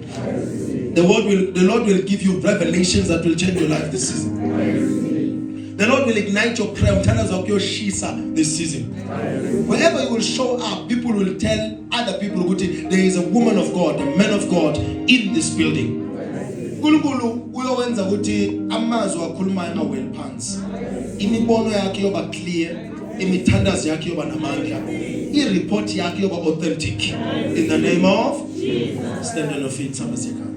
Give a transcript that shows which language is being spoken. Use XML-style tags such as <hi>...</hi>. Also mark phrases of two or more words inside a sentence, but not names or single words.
<en>The Lord will give you revelations that will change your life this season. The Lord will ignite your prayer this season. Wherever you will show up, people will tell other people there is a woman of God, a man of God in this building.</en> <zu>uNkulunkulu uyowenza ukuthi amazwi akhulumayo amaweli phansi. Imibono yakhe yoba clear, imithandazo yakhe yoba namandla, ireport yakhe yoba authentic.</zu> <en>In the name of Jesus. Stand on your feet, somebody.</en>